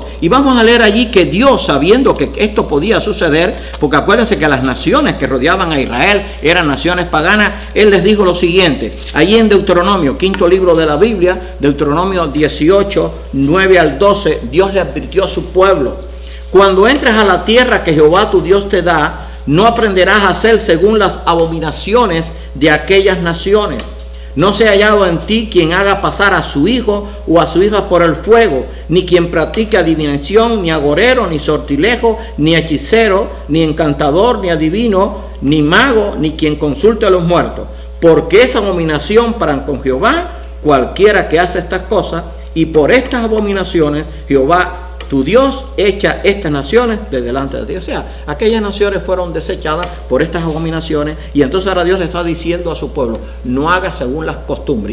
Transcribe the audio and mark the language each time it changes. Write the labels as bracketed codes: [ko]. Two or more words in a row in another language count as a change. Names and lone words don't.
[es] Y vamos a leer allí que Dios, sabiendo que esto podía suceder, porque acuérdense que las naciones que rodeaban a Israel eran naciones paganas, Él les dijo lo siguiente, allí en Deuteronomio, quinto libro de la Biblia, Deuteronomio 18, 9 al 12, Dios le advirtió a su pueblo, cuando entres a la tierra que Jehová tu Dios te da, no aprenderás a hacer según las abominaciones de aquellas naciones. No sea hallado en ti quien haga pasar a su hijo o a su hija por el fuego, ni quien practique adivinación, ni agorero, ni sortilejo, ni hechicero, ni encantador, ni adivino, ni mago, ni quien consulte a los muertos. Porque es abominación para con Jehová cualquiera que hace estas cosas, y por estas abominaciones Jehová tu Dios echa estas naciones de delante de Dios. O sea, aquellas naciones fueron desechadas por estas abominaciones, y entonces ahora Dios le está diciendo a su pueblo, no haga según las costumbres.